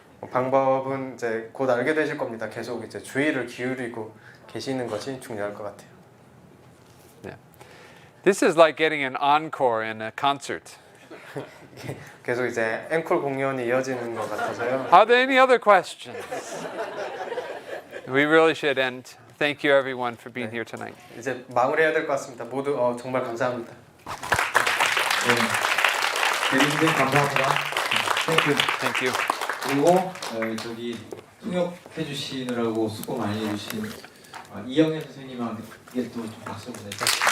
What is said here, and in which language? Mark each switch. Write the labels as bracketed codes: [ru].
[ko] 방법은 이제 곧 알게 되실 겁니다. 계속 이제 주의를 기울이고 계시는 것이 중요할 것 같아요. [en] Yeah. This is like getting an encore in a concert. [ko] 계속 이제 앵콜 공연이 이어지는 것 같아서요. [en] Are there any other questions? We really should end. Thank you everyone for being here tonight. [ko] 이제 마무리해야 될 것 같습니다. 모두 정말 감사합니다. 대리 선생님 감사합니다. [en] Thank you. [ko] 그리고 저기 통역해 주시느라고 수고 많이 해주신 이영애 선생님한테 또 박수 보내주세요.